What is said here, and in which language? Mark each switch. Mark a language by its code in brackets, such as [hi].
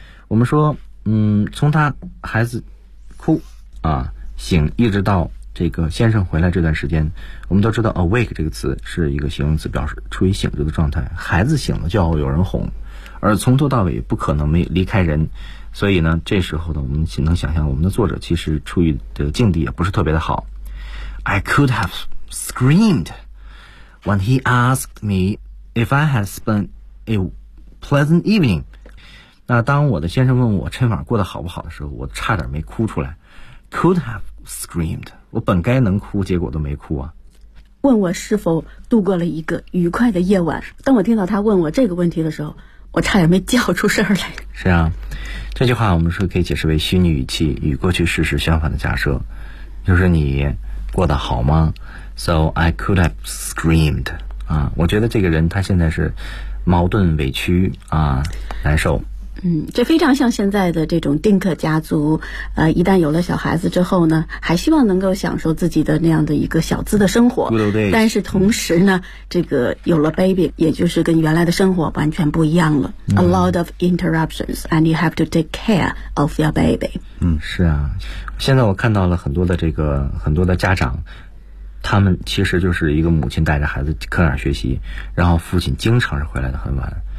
[zh] 我们说从他孩子哭啊醒一直到这个先生回来这段时间，我们都知道 awake 这个词是一个形容词，表示处于醒着的状态，孩子醒了就要有人哄，而从头到尾不可能没离开人。所以呢这时候呢我们只能想象我们的作者其实处于的境地也不是特别的好。 I could have screamed when he asked me if I had spent a pleasant evening. 那当我的先生问我春晚过得好不好的时候，我差点没哭出来。 [en] Could have screamed. [zh] 我本该能哭，结果都没哭啊。问我是否度过了一个愉快的夜晚，当我听到他问我这个问题的时候，我差点没叫出声来。是啊，这句话我们说可以解释为虚拟语气与过去事实相反的假设，就是你过得好吗？ [en] So I could have screamed. [zh] 啊，我觉得这个人他现在是矛盾委屈啊，难受。这非常像现在的这种丁克家族，一旦有了小孩子之后呢，还希望能够享受自己的那样的一个小资的生活。 [en] Good old days. [zh] 但是同时呢，这个有了 baby， 也就是跟原来的生活完全不一样了。 [en] A lot of interruptions, and you have to take care of your baby. [zh] 是啊，现在我看到了很多的这个很多的家长，他们其实就是一个母亲带着孩子课上学习，然后父亲经常是回来的很晚。